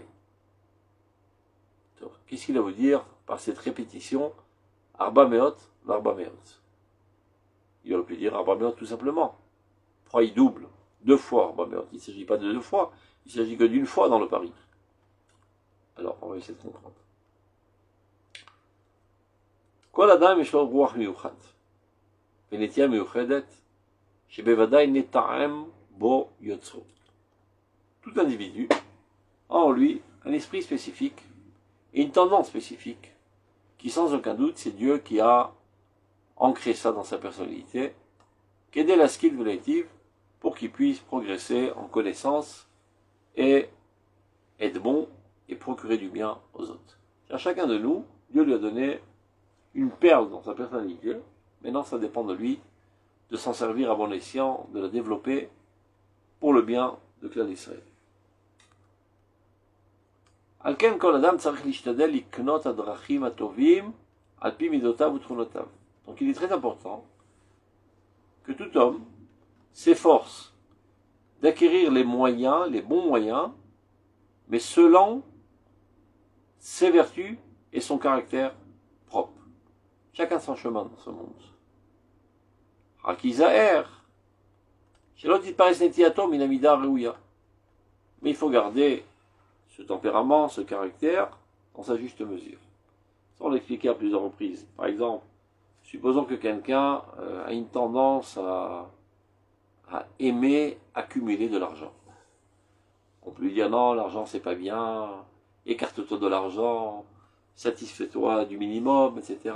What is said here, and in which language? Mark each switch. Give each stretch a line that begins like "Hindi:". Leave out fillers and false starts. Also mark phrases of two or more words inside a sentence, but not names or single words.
French: Qu'est-ce qu'il va vous dire par cette répétition?
Hebrew: ארבע מאות, וארבע מאות.
French: Il aurait pu dire
Hebrew: ארבע מאות
French: tout simplement. Pourquoi il double? 2 fois. Bon, mais il ne s'agit pas de 2 fois, il s'agit que d'une fois dans le pari. Alors, on va essayer de comprendre.
Hebrew: כל אדם יש לו רוח מיוחד, ונטייה מיוחדת, שבוודאי נטעם בו יוצרו.
French: Tout individu a en lui un esprit spécifique et une tendance spécifique, qui sans aucun doute, c'est Dieu qui a ancré ça dans sa personnalité, qu'aider la skill évolutive pour qu'il puisse progresser en connaissance et être bon et procurer du bien aux autres. À chacun de nous, Dieu lui a donné une perle dans sa personnalité. Maintenant, ça dépend de lui de s'en servir à bon escient, de la développer pour le bien de clan d'Israël.
Hebrew: על כן כל אדם צריך להשתדל לקנות הדרכים הטובים על פי מידותיו ותכונותיו.
French: Donc il est très important que tout homme s'efforce d'acquérir les moyens, les bons moyens, mais selon ses vertus et son caractère propre. Chacun son chemin dans ce monde.
Hebrew: רק ייזהר, שלא תתפרס נטייתו מן המידה הראויה.
French: Mais il faut garder ce tempérament, ce caractère, dans sa juste mesure. Ça, on l'a expliqué à plusieurs reprises. Par exemple, supposons que quelqu'un a une tendance à aimer accumuler de l'argent. On peut lui dire non, l'argent c'est pas bien, écarte-toi de l'argent, satisfais-toi du minimum, etc.